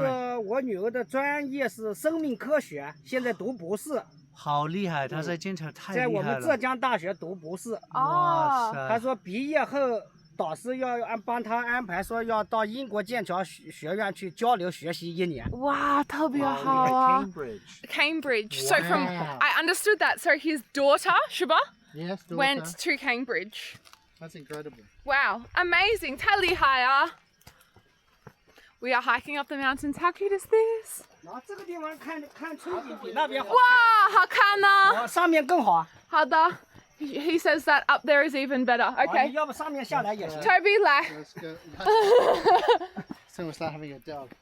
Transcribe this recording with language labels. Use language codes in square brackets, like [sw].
[zh] 她是我女儿的专业是生命科学，现在读博士。好厉害，她在剑桥太厉害了。在我们浙江大学读博士。哇塞！她说毕业后导师要帮她安排，说要到英国剑桥学院去交流学习1年。哇，特别好啊 ！Cambridge. [en] So from I understood that. So his daughter, [zh] 是吧？ [en] Yes, went to Cambridge. That's incredible. Wow, amazing! [zh] 太厉害啊 [en] We are hiking up the mountains. How cute is this? [zh] 这个地方看春景比那边好。哇，好看呢。上面更好。好的。 [en] He says that up there is even better. Okay. [zh] 要不上面下来也行。 Toby 来。 [en] Let's go. Someone start having a dog.